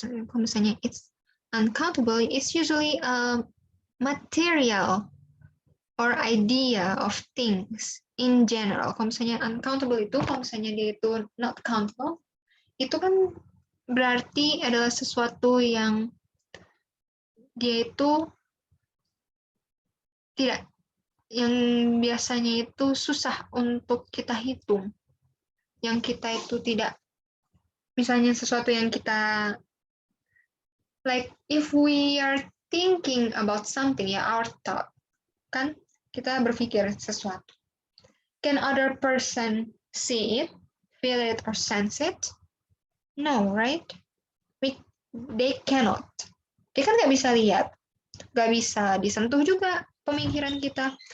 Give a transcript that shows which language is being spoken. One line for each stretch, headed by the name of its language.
Indonesian: Kalau misalnya
English: it's uncountable, it's usually a material or idea of things in general.
Indonesian: Kalau misalnya uncountable itu, kalau misalnya dia itu
English: not countable,
Indonesian: itu kan berarti adalah sesuatu yang dia itu tidak, yang biasanya itu susah untuk kita hitung. Yang kita itu tidak, misalnya sesuatu yang kita,
English: like if we are thinking about something,
Indonesian: ya
English: our thought,
Indonesian: kan kita berpikir sesuatu.
English: Can other person see it, feel it, or sense it? No, right? They cannot.
Indonesian: Dia kan nggak bisa lihat, nggak bisa disentuh juga pemikiran kita.